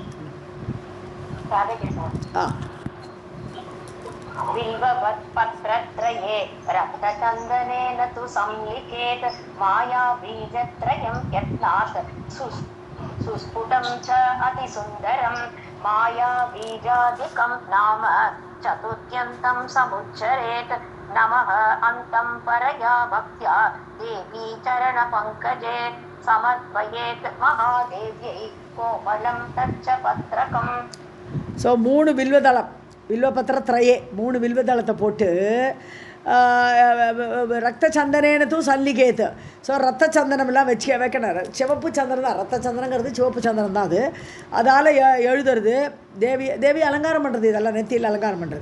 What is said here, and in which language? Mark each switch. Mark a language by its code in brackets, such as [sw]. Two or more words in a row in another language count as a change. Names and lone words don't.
[sa] बिल्वपत्रत्रये रक्तचन्दनेन तु संलिखेत् मायाबीजत्रयं यत्नात् सुस्फुटं च अतिसुन्दरं मायाबीजादिकं नाम चतुर्थ्यन्तं समुच्चरेत्. नमः अन्तं परया भक्त्या देवी चरणपङ्कजे समर्पयेत् महादेव्यै कोमलं तच्च पत्रकम्. [ta] ஸோ 3 வில்வதளம், வில்வபத்திரத்ரயே 3 வில்வதளத்தை போட்டு [sa] रक्तचन्दनेन तु संलिखेत्. [ta] ஸோ ரத்த சந்தனமெல்லாம் வைக்கணும். சிவப்பு சந்தனம் தான், ரத்த சந்தனங்கிறது சிவப்பு சந்தனம் தான். அதால் எழுதுறது தேவி அலங்காரம் பண்ணுறது, இதெல்லாம் நெத்தியில் அலங்காரம் பண்ணுறது.